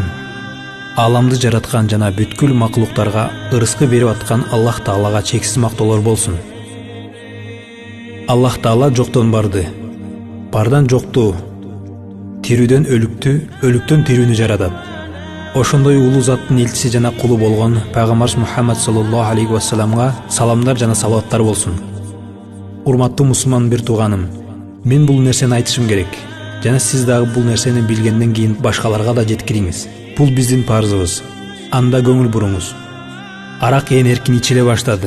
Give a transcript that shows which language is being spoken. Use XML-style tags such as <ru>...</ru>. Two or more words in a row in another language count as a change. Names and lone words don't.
<ky>Аламды жараткан жана бүткүл макулуктарга ырыскы берип аткан Аллах Таалага чексиз мактоолор болсун. Аллах Таала жоктон барды, бардан жокту, тирүүдөн өлүктү, өлүктөн тирүүнү жаратат. Ошондой улуу заттын элчиси жана кулу болгон пайгамбарыбыз Мухаммад</ky> <ar>صلى الله عليه وسلم</ar> <ky>саламдар жана салаваттар болсун. Урматтуу мусулман бир тууганым, мен бул нерсени айтышым керек. Жана сиз дагы бул нерсени билгенден кийин башкаларга да жеткириңиз. Бул биздин парзыбыз. Анда көңүл буруңуз. Арак ээн эркин ичиле баштады.</ky>